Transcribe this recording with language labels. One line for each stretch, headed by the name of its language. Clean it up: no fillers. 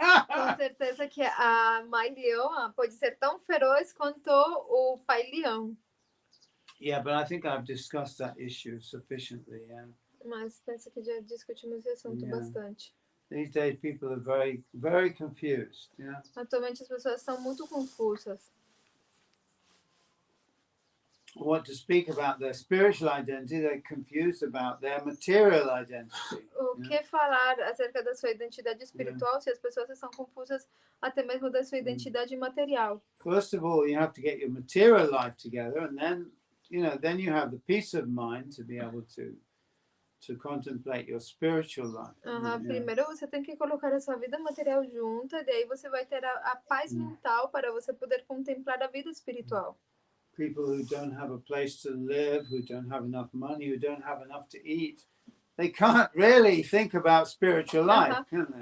Portuguese: Com certeza que a mãe leoa pode ser tão feroz quanto o pai leão.
English: Yeah, but I think I've discussed that issue sufficiently.
Portuguese: Mas penso que já discutimos esse assunto bastante.
English: These days people are very, very confused.
Portuguese: Atualmente as pessoas são muito confusas.
English: What to speak about their spiritual identity, they're confused about their material identity.
Portuguese: O que falar acerca da sua identidade espiritual se as pessoas estão confusas até mesmo da sua identidade material?
English: First of all, you have to get your material life together, and then you have the peace of mind to be able to contemplate your spiritual life.
Portuguese: Primeiro você tem que colocar a sua vida material junta, daí você vai ter a paz mental para você poder contemplar a vida espiritual.
English: People who don't have a place to live, who don't have enough money, who don't have enough to eat, they can't really think about spiritual life, can they?